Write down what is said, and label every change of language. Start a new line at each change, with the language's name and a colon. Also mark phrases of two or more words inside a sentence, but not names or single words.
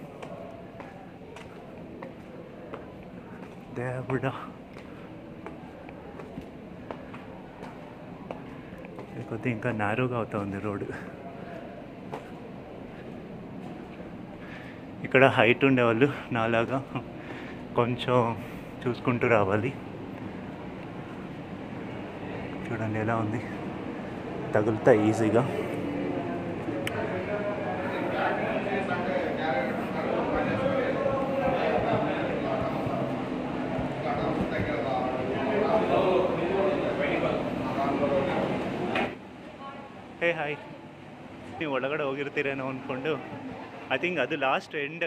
Telugu: దేవుడా, కొద్దిగా ఇంకా నారోగా అవుతా ఉంది రోడ్డు. ఇక్కడ హైట్ ఉండేవాళ్ళు నాలాగా కొంచెం చూసుకుంటూ రావాలి. చూడండి ఎలా ఉంది, తగులుతా ఈజీగా.
English: hey hi,
Kannada: ನೀವು ಒಳಗಡೆ ಹೋಗಿರ್ತೀರೇನೋ ಅಂದ್ಕೊಂಡು
English: I think
Kannada: ಅದು
English: last end.